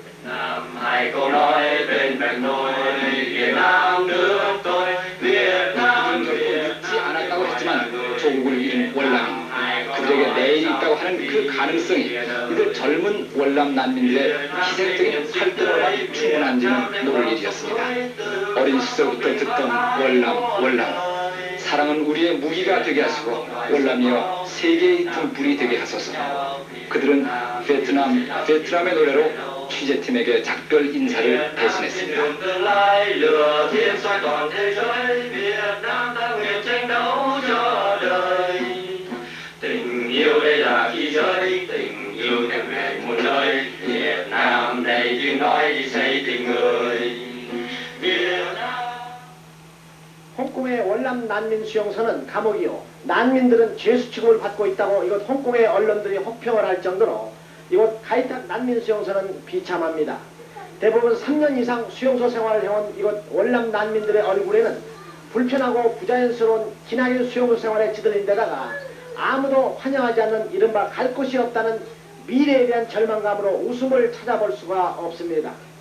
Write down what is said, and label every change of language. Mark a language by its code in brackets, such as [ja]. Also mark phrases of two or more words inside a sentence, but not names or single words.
[ko] 잊지 않았다고 했지만 조국을 잃은 월남인, 그들에게 내일이 있다고 하는 그 가능성이 이들 젊은 월남 난민들의 희생적인 활동으로만 충분한지는 모를 일이었습니다. 어린 시절부터 듣던 월남. 사랑은 우리의 무기가 되게 하시고 월남이여 세계의 등불이 되게 하소서. 그들은 베트남의 노래로 취재팀에게 작별 인사를 대신했습니다. [vi] Tình yêu đây là khí giới, tình yêu đem về muôn nơi. Việt Nam đây tiếng nói đi xây tình người. [ko] 홍콩의 월남 난민 수용소는 감옥이요. 난민들은 죄수 취급을 받고 있다고 이곳 홍콩의 언론들이 혹평을 할 정도로 이곳 가이탁 난민 수용소는 비참합니다. 대부분 3년 이상 수용소 생활을 해온 이곳 월남 난민들의 얼굴에는 불편하고 부자연스러운 기나긴 수용소 생활에 찌들린 데다가 아무도 환영하지 않는 이른바 갈 곳이 없다는 미래에 대한 절망감으로 웃음을 찾아볼 수가 없습니다.